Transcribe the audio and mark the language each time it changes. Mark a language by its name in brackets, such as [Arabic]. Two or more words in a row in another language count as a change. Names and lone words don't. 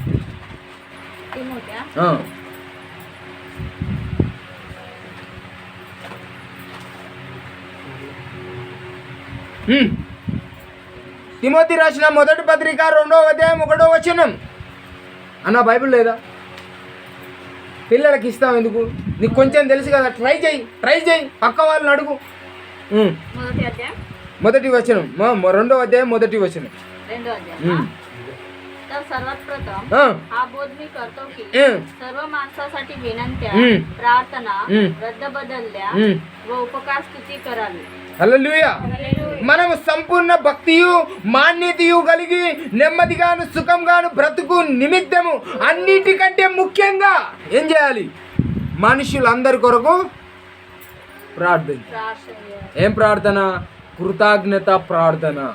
[Telugu] తిమోతి రాసిన మొదటి పత్రిక 2వ అధ్యాయం 1వ వచనం. అన్న బైబిల్ లేదా? పిల్లలకి ఇస్తాం ఎందుకు? నీకు కొంచెం తెలుసు కదా, ట్రై చేయి, పక్క వాళ్ళని అడుగు. మొదటి వచనం 2వ అధ్యాయం మొదటి వచనం. [Marathi] तर सर्वप्रथम हा बोध मी करतो की सर्व माणसासाठी विनंत्या, प्रार्थना, रद्दबदल्या व उपकार स्तुती करावी. [Telugu] హల్లెలూయా. మనము సంపూర్ణ భక్తియు మాన్యతయు కలిగి నెమ్మదిగాను సుఖంగాను బ్రతుకు నిమిత్తము అన్నిటికంటే ముఖ్యంగా ఏం చేయాలి? మనుషులందరి కొరకు ప్రార్థన. ఏం ప్రార్థన? కృతజ్ఞత ప్రార్థన.